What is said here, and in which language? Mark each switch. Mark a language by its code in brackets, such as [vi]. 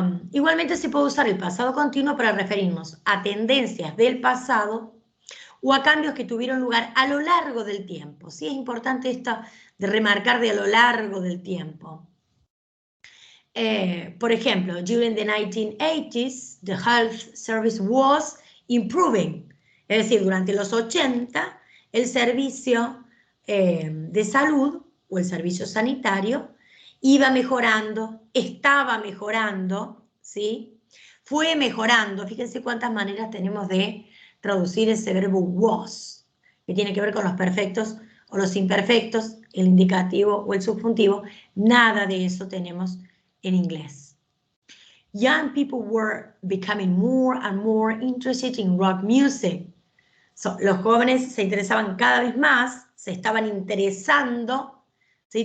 [es] Igualmente se puede usar el pasado continuo para referirnos a tendencias del pasado o a cambios que tuvieron lugar a lo largo del tiempo. Sí, es importante esto de remarcar de a lo largo del tiempo. Por ejemplo, [en] during the 1980s, the health service was improving. [es] Es decir, durante los 80, el servicio de salud o el servicio sanitario iba mejorando, estaba mejorando, ¿sí? Fue mejorando. Fíjense cuántas maneras tenemos de traducir ese verbo was, que tiene que ver con los perfectos o los imperfectos, el indicativo o el subjuntivo. Nada de eso tenemos en inglés. [en] Young people were becoming more and more interested in rock music. So, [es] los jóvenes se interesaban cada vez más, se estaban interesando, ¿sí?